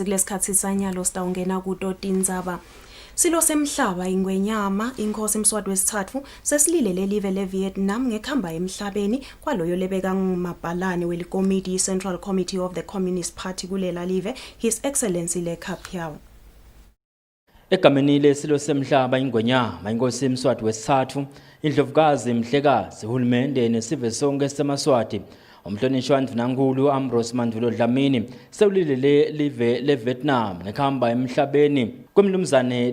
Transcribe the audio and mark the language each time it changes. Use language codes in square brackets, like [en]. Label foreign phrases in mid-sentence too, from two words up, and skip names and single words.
[ss] kulesikhathi sanyalo sitawungena kuto tindzaba silo semhlaba ingwenyama inkosi emswati wesithathu sesilile lelive leVietnam ngekhamba emhlabeni kwaloyo lebeka ngumabhalane welikomiti [en] Central Committee of the Communist Party [ss] kulela live [en] His Excellency [ss] Le Capiao Egameni lesilo semhlaba ingwenyama inkosi emswati wesithathu indlovukazi mhlekazi uhulumende nesive sonke semaswati umhlonishwa ndvunankhulu Ambrose Mandvulo Dlamini sewulile live leVietnam ngekhamba emhlabeni kwemlumzane